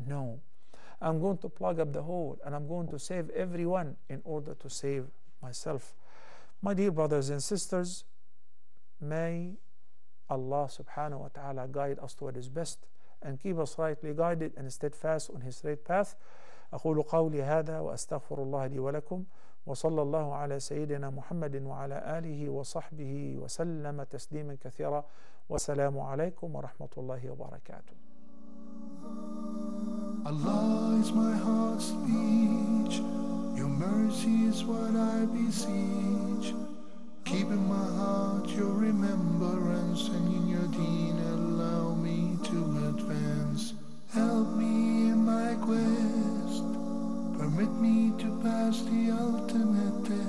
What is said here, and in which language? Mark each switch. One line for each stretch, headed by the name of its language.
English: No, I'm going to plug up the hole and I'm going to save everyone in order to save myself. My dear brothers and sisters, may Allah subhanahu wa ta'ala guide us to what is best and keep us rightly guided and steadfast on his straight path.
Arabic: أقول قولي هذا وأستغفر الله لي ولكم وصلى الله على سيدنا محمد وعلى آله وصحبه وسلم تسليما كثيرا والسلام عليكم ورحمة الله وبركاته.
English: Allah is my heart's speech, your mercy is what I beseech. Keep in my heart your remembrance, and in your deen allow me to advance. Help me in my quest, permit me to pass the ultimate